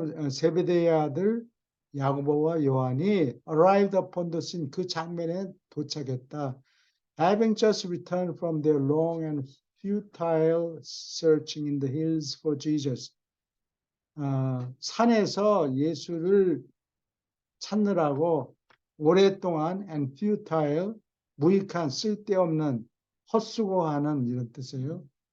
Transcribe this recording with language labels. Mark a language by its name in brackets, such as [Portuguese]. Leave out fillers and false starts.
[Korean] 세베대의 아들 야고보와 요한이 [English] arrived upon the scene [Korean] 그 장면에 도착했다. [English] Having just returned from their long and futile searching in the hills for Jesus. [Korean] 산에서 예수를 찾느라고 오랫동안 [English] and futile [Korean] 무익한 쓸데없는 헛수고하는 이런 뜻이에요.